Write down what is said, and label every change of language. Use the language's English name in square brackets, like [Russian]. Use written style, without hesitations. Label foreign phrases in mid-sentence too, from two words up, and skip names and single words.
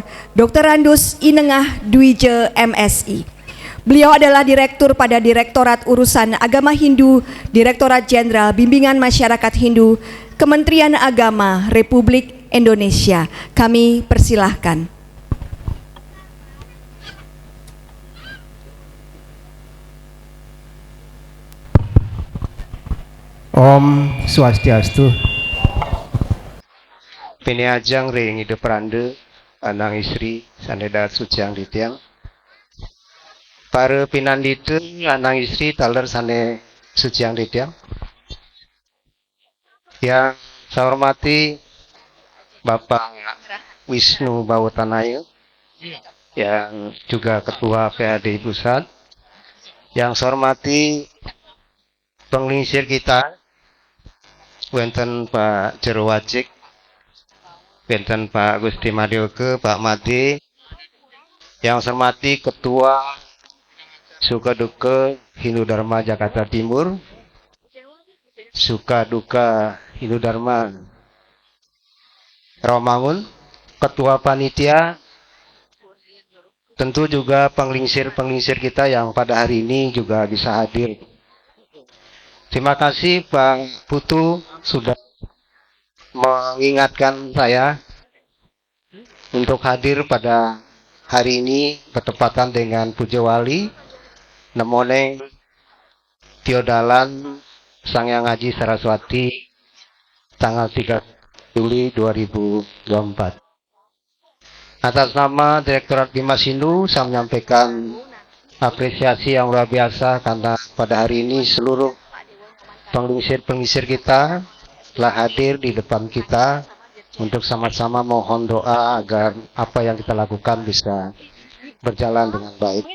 [Indonesian] Andus Inengah Dwije MSI. Beliau adalah Direktur pada Direktorat Urusan Agama Hindu, Direktorat Jenderal Bimbingan Masyarakat Hindu, Kementerian Agama Republik Indonesia. Kami persilahkan. [Balinese] Om Swastiastu. Piniajang ring hidup rande anang istri saneda suciang ditiang. Para pinandita anang istri taler sane suciang ditiang. [Indonesian] Yang saya hormati Bapak Wisnu Bawutanaya yang juga Ketua PAD Pusat. Yang saya hormati penglingsir kita wenten Pak Jero Wajik, wenten Pak Gusti Madioke, Pak Made, yang saya hormati Ketua Suka Duka Hindu Dharma Jakarta Timur, Suka Duka Hindu Dharma Rawamangun, Ketua Panitia, tentu juga penglingsir-penglingsir kita yang pada hari ini juga bisa hadir. Terima kasih Pak Putu sudah mengingatkan saya untuk hadir pada hari ini bertepatan dengan Puja Wali Nemone Tiodalan Sangyang Haji Saraswati tanggal 3 Juli 2024. Atas nama Direktorat Bimas Hindu saya menyampaikan apresiasi yang luar biasa karena pada hari ini seluruh penglingsir kita telah hadir di depan kita untuk sama-sama mohon doa agar apa yang kita lakukan bisa berjalan dengan baik.